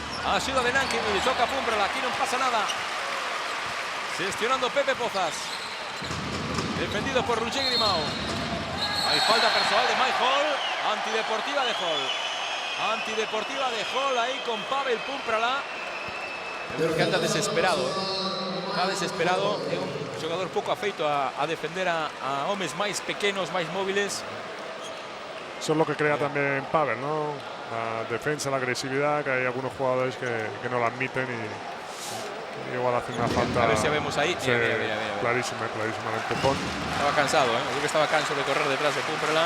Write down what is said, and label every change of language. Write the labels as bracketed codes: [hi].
[es] Ayuda de Nankivil, toca Pumprala, aquí no pasa nada. Gestionando Pepe Pozas. Defendido por Roger Grimau. Hay falta personal de Mike Hall. Antideportiva de Hall. Antideportiva de Hall ahí con Pavel Pumprala. Yo creo que anda desesperado. Está desesperado. [gl] É un xogador pouco afeito a defender a homes máis pequenos, máis móviles. [es] Eso es lo que crea también Pavel, ¿no? La defensa, la agresividad, que hay algunos jugadores que no la admiten y igual hacen una falta. A ver si vemos ahí. Sí, mira. clarísimamente. Estaba cansado, ¿eh? Yo que estaba cansado de correr detrás de Pumprala.